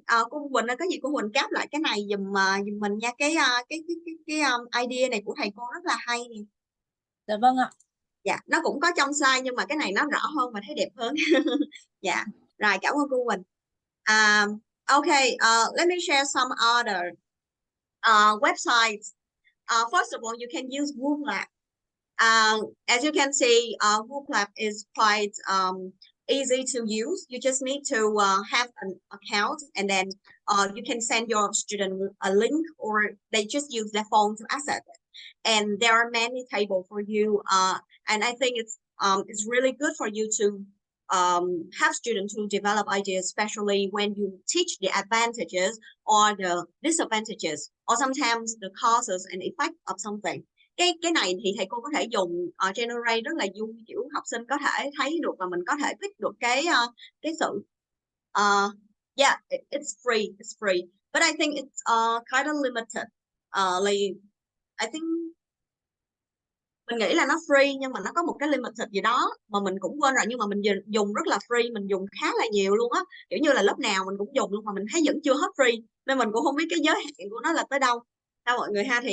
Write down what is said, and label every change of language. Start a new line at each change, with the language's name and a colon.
Vietnamese: Cô Quỳnh ơi, có gì cô Quỳnh cáp lại cái này giùm mình nha, cái idea này của thầy cô rất là hay nè. Dạ vâng ạ. Dạ, nó cũng có trong slide nhưng mà cái này nó rõ hơn và thấy đẹp hơn. Dạ, rồi cảm ơn cô Quỳnh.
English: Okay, let me share some other websites. First of all, you can use VMOOCs. As you can see, Hookup is quite easy to use. You just need to have an account, and then you can send your student a link, or they just use their phone to access it. And there are many tables for you. And I think it's really good for you to have students to develop ideas, especially when you teach the advantages or the disadvantages, or sometimes the causes and effects of something.
Vietnamese: Cái này thì thầy cô có thể dùng generate rất là vui, kiểu học sinh có thể thấy được và mình có thể biết được cái sự
English: yeah, it's free, but I think it's kind of limited. Like I think
Vietnamese: mình nghĩ là nó free nhưng mà nó có một cái limited gì đó mà mình cũng quên rồi, nhưng mà mình dùng rất là free, mình dùng khá là nhiều luôn á, kiểu như là lớp nào mình cũng dùng luôn mà mình thấy vẫn chưa hết free, nên mình cũng không biết cái giới hạn của nó là tới đâu ha mọi người ha.